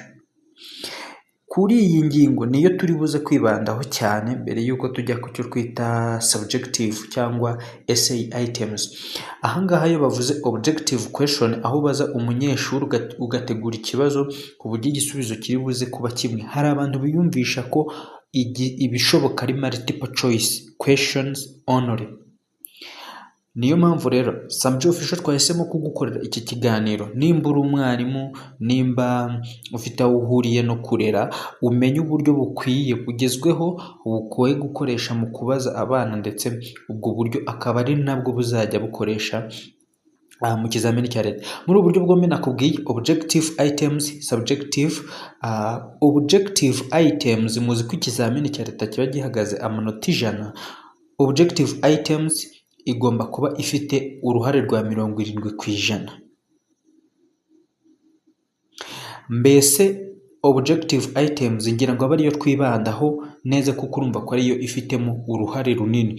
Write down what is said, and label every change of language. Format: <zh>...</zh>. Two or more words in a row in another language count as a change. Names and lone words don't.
<rw>Kuri iyi ngingo niyo turi buze kwibandaho cyane mbere y'uko tujya ku cyo twita subjective cyangwa</rw> <en>essay items.</en> <rw>Ahangaha iyo bavuze</rw> <en>objective question</en> <rw>aho baza umunyeshuri ugategura ikibazo ku buryo igisubizo kiri buze kuba kimwe, hari abantu biyumvisha ko ibishoboka ari</rw> <en>multiple choice questions only.</en> <rw>Niyo mpamvu rero Samjo Official twahisemo kugukorera iki kiganiro. Nimba uri umwarimu, nimba ufite aho uhuriye no kurera, umenye uburyo bukwiye bugezweho bukwiye gukoresha mu kubaza abana ndetse ubwo buryo akaba ari nabwo buzajya bukoresha mu kizamini cya leta. Muri ubu buryo bwombi nakubwiye</rw> <en>objective items,</en> <rw>subjective.</rw> <en>Objective items</en> <rw>muzi ko ikizamini cya leta kiba gihagaze amanota 100.</rw> <en>Objective items</en> <rw>igomba kuba ifite uruhare rwa 70%. Mbese</rw> <en>objective items</en> <rw>ngira ngo ariyo twibandaho neza kuko urumva ko ariyo ifitemo uruhare runini.</rw>